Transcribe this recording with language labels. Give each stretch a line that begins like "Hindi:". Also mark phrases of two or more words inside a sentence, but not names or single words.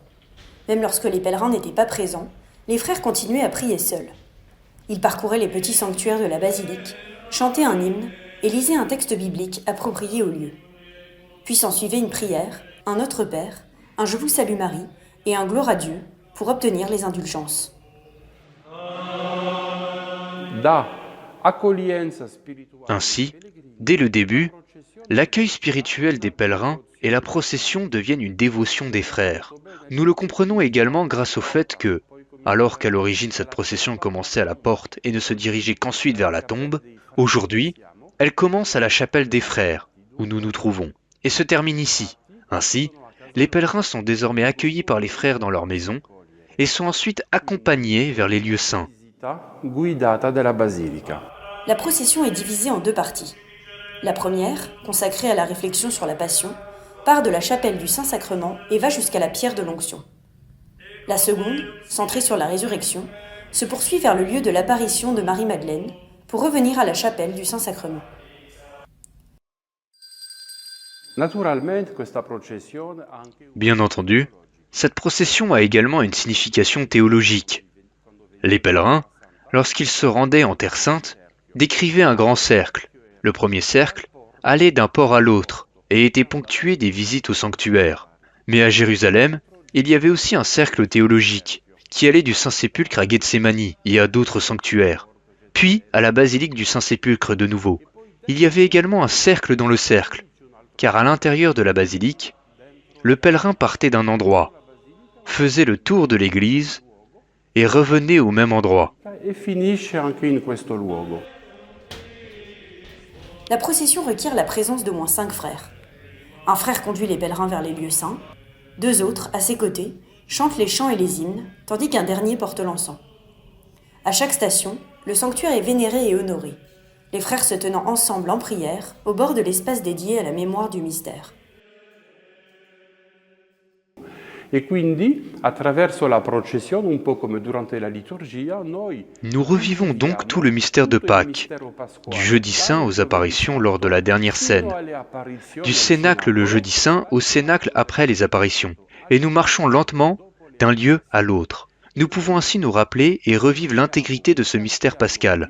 French: Même lorsque les pèlerins n'étaient pas présents, les frères continuaient à prier seuls. Ils parcouraient les petits sanctuaires de la basilique, chantaient un hymne et lisaient un texte biblique approprié au lieu. Puis s'ensuivait une prière, un Notre Père, un Je vous salue Marie et un Gloire à Dieu pour obtenir les indulgences.
Italian: Da accoglienza spirituale.
French: Ainsi, dès le début, l'accueil spirituel des pèlerins et la procession deviennent une dévotion des frères. Nous le comprenons également grâce au fait que, alors qu'à l'origine cette procession commençait à la porte et ne se dirigeait qu'ensuite vers la tombe, aujourd'hui, elle commence à la chapelle des frères, où nous nous trouvons, et se termine ici. Ainsi, les pèlerins sont désormais accueillis par les frères dans leur maison et sont ensuite accompagnés vers les lieux saints.
Italian: Visita guidata della basilica.
French: La procession est divisée en deux parties. La première, consacrée à la réflexion sur la Passion, part de la chapelle du Saint-Sacrement et va jusqu'à la pierre de l'onction. La seconde, centrée sur la résurrection, se poursuit vers le lieu de l'apparition de Marie-Madeleine pour revenir à la chapelle du Saint-Sacrement.
Italian: Naturalmente questa processione ha anche
French: Bien entendu, cette procession a également une signification théologique. Les pèlerins, lorsqu'ils se rendaient en Terre Sainte, décrivaient un grand cercle. Le premier cercle allait d'un port à l'autre et était ponctué des visites au sanctuaire. Mais à Jérusalem, il y avait aussi un cercle théologique qui allait du Saint-Sépulcre à Gethsémani et à d'autres sanctuaires, puis à la basilique du Saint-Sépulcre de nouveau. Il y avait également un cercle dans le cercle, car à l'intérieur de la basilique, le pèlerin partait d'un endroit, faisait le tour de l'église et revenait au même endroit.
Italian: e finisce anche in questo luogo.
French: La procession requiert la présence d'au moins 5 frères. Un frère conduit les pèlerins vers les lieux saints, 2 autres, à ses côtés, chantent les chants et les hymnes, tandis qu'un dernier porte l'encens. À chaque station, le sanctuaire est vénéré et honoré, les frères se tenant ensemble en prière au bord de l'espace dédié à la mémoire du mystère.
Italian: E quindi, attraverso la processione, un po' come durante la liturgia, noi
French: Nous revivons donc tout le mystère de Pâques, du jeudi saint aux apparitions lors de la dernière scène, du cénacle le jeudi saint au cénacle après les apparitions, et nous marchons lentement d'un lieu à l'autre. Nous pouvons ainsi nous rappeler et revivre l'intégrité de ce mystère pascal.